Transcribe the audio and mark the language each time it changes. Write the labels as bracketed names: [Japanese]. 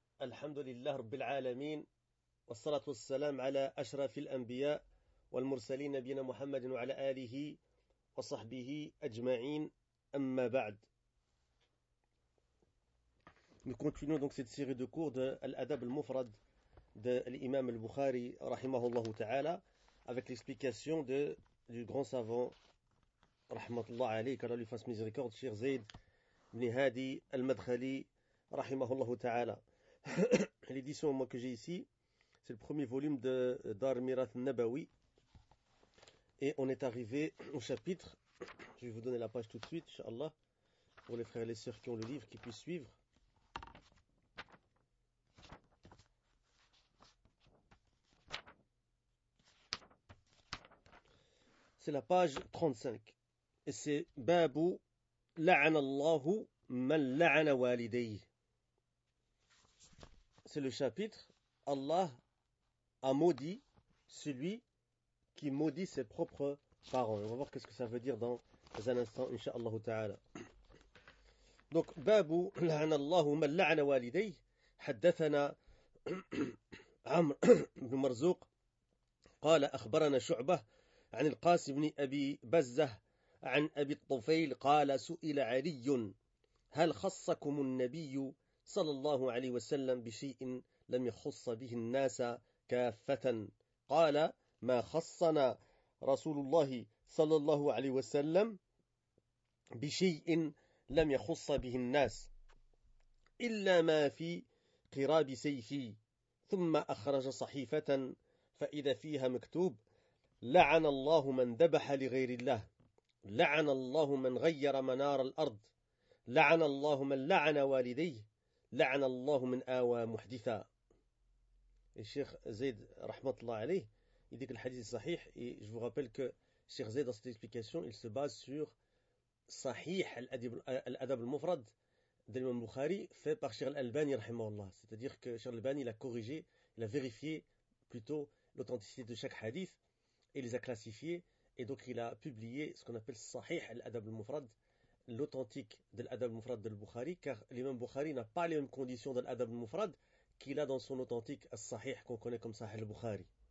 [Arabic] الحمد لله رب العالمين، والصلاة والسلام على أشرف الأنبياء والمرسلين نبينا محمد وعلى آله وصحبه أجمعين، أما بعد. [French] Nous continuons donc cette série de cours de l'adab al-mufrad de l'imam al-Bukhari [Arabic] rahimahullahu ta'ala [French] avec l'explication du grand savant [Arabic] rahmatullah alayhi, [French] qu'Allah lui fasse miséricorde, cher Zayd ibn Hadi al-Madkhali rahimahullahu ta'ala. L'édition moi, que j'ai ici, c'est le premier volume de Dar Mirath Nabawi. Et on est arrivé au chapitre. Je vais vous donner la page tout de suite, inshallah, pour les frères et les sœurs qui ont le livre, qui puissent suivre. C'est la page 35. Et c'est [Arabic] Babu La'anallahu man la'ana walidayhi. [French] C'est le chapitre « Allah a maudit celui qui maudit ses propres parents ». On va voir ce que ça veut dire dans un instant, incha'Allah ta'ala. Donc, [Arabic] « Babu la'ana Allahu man la'ana walidayhi, haddathana Amr ibn Marzouq, qala akhbarana Shu'bah, an al-Qasim ibn Abi Bazzah, an Abi Tufail, qala su'ila Aliyun, hal khassakumun nabiyu صلى الله عليه وسلم بشيء لم يخص به الناس كافة قال ما خصنا رسول الله صلى الله عليه وسلم بشيء لم يخص به الناس إلا ما في قراب سيفي ثم أخرج صحيفة فإذا فيها مكتوب لعن الله من ذبح لغير الله لعن الله من غير منار الأرض لعن الله من لعن والديه لعن الله من آوى محدثا. الشيخ زيد رحمه الله عليه يديك الحديث الصحيح. [French] Et je vous rappelle que Cheikh Zayd dans cette explication il se base sur صحيح الأدب المفرد de l'imam Bukhari fait par Cheikh Al-Albani [Arabic] رحمه الله. [French] C'est-à-dire que Cheikh Al-Albani il a corrigé, il a vérifié plutôt l'authenticité de chaque hadith et les a classifiés et donc il a publié ce qu'on appelle صحيح الأدب المفرد, l'authentique de l'adab al-mufrad de Bukhari, car l'imam Bukhari n'a pas les mêmes conditions de l'adab al-mufrad qu'il a dans son authentique al-sahih qu'on connaît comme Sahih al-Bukhari.